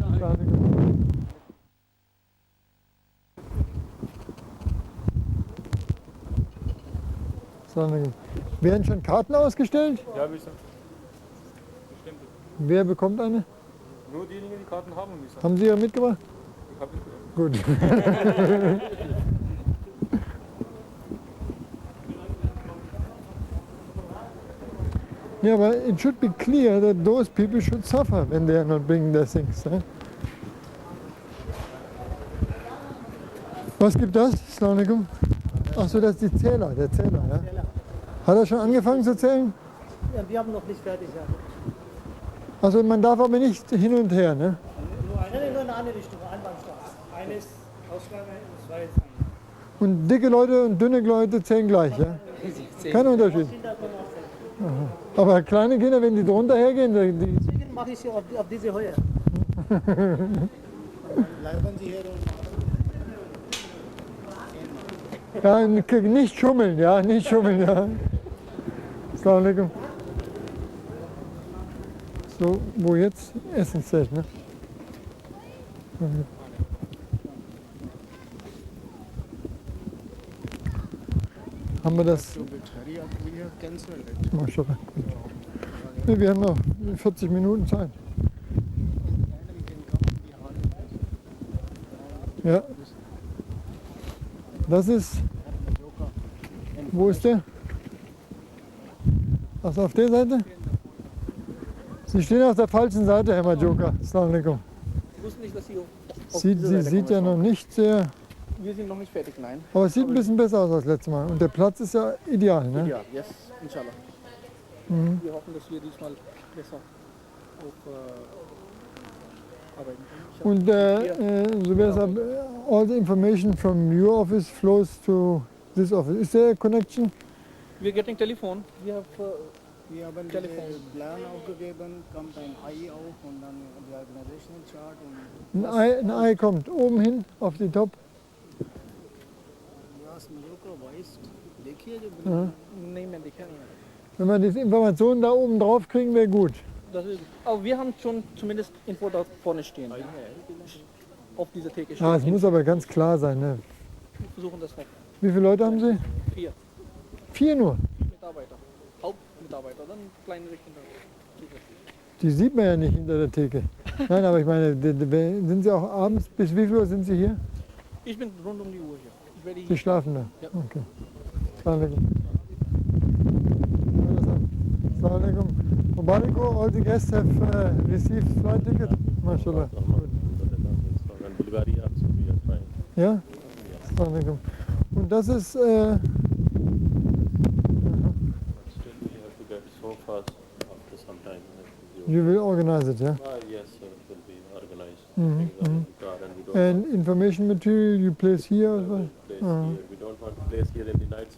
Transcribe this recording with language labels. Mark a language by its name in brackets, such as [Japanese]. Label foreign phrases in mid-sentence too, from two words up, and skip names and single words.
[German] Werden schon Karten ausgestellt? Ja, bestimmt. Bestimmt. Wer bekommt eine? Nur diejenigen, die Karten haben müssen. Haben Sie ja mitgebracht? Ich habe nicht. Gut. [English] Yeah, but it should be clear that those people should suffer when they are not bringing their things. [German] Eh? Was gibt das? [Arabic] Assalamu alaikum. [German] Ach so, das ist die Zähler, der Zähler. Ja? Hat er schon angefangen zu zählen? Ja, wir haben noch nicht fertig. Ja. Also man darf aber nicht hin und her, ne? Nur in eine Richtung, Einbahnstraße. Eine ist Ausgang, zwei ist Und dicke Leute und dünne Leute zählen gleich, ja? Kein Unterschied. Aha. Aber kleine Kinder, wenn die drunter hergehen, die Deswegen mache ich sie auf diese Höhe. Bleiben Sie hier und ja, nicht schummeln, ja, nicht schummeln, ja. [Arabic] Assalamu alaikum. [German] So, wo jetzt Essen zählt, ne? Haben wir das? Maschallah. Nee, wir haben noch 40 Minuten Zeit. Ja. Das ist. Wo ist der? Also auf der Seite? Sie stehen auf der falschen Seite, Herr Majoka. [Arabic] Assalamu alaikum. [German] Ich wusste nicht, dass Sie Sie sieht ja noch nicht sehr. Wir sind noch nicht fertig, nein. Aber es sieht ein bisschen besser aus als letztes Mal. Und der Platz ist ja ideal, ne? Ja, yes, inshallah. Mhm. Wir hoffen, dass wir diesmal besser arbeiten. [English] Und Zubair Sahib, all the information from your office flows to this office. Is there a connection? We're getting telephone. We have [German] Wir haben den Plan aufgegeben, kommt ein Ei auf und dann die [English] Organizational Chart [German] und Ein Ei kommt oben hin auf die Top. Yas Morocco West. [Hindi] देखिए जो [German] Ja. [Hindi] नहीं मैं देखा नहीं है। [German] Wenn wir diese Informationen da oben drauf kriegen, wäre gut. Das ist, aber wir haben schon zumindest Info da vorne stehen. Auf dieser Theke stehen. Ja, es muss aber ganz klar sein. Ne? Wir versuchen das noch. Wie viele Leute haben Sie? 4 4 nur. Mitarbeiter. Hauptmitarbeiter, dann kleinere Kinder. Die sieht man ja nicht hinter der Theke. Nein, aber ich meine, sind Sie auch abends, bis wie viel Uhr sind Sie hier? Ich bin rund um die Uhr hier. Ich werde Sie hier. schlafen da? Ja. [Arabic] Okay. Assalamu alaikum. Assalamu alaikum. [English] Mubarak, all the guests have received flight ticket? MashaAllah. And Bulgaria also we are trying. [German] Ja? [Arabic] Assalamu alaikum. [German] Und das ist, [English] Still we have to get so fast after some time. you will organize it, yeah? Yes, sir, it will be organized. Mhm, Things are in the car and we don't And information material you place here as well? want to place here. We don't want to place here in the night.